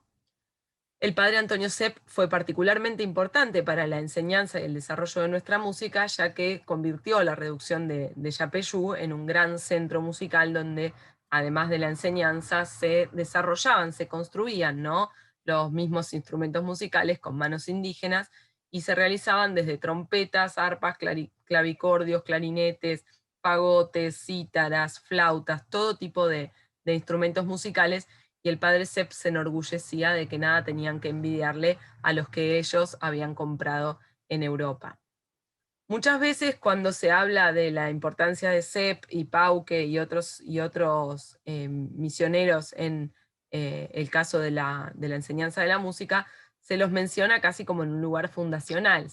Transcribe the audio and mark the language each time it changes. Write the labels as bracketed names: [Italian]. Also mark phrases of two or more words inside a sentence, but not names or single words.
[Spanish] El padre Antonio Sepp fue particularmente importante para la enseñanza y el desarrollo de nuestra música, ya que convirtió la reducción de Yapeyú en un gran centro musical donde, además de la enseñanza, se desarrollaban, se construían, ¿no?, los mismos instrumentos musicales con manos indígenas, y se realizaban desde trompetas, arpas, clavicordios, clarinetes, fagotes, cítaras, flautas, todo tipo de instrumentos musicales, y el padre Sepp se enorgullecía de que nada tenían que envidiarle a los que ellos habían comprado en Europa. Muchas veces cuando se habla de la importancia de Sepp y Pauque y otros misioneros en el caso de la enseñanza de la música, se los menciona casi como en un lugar fundacional.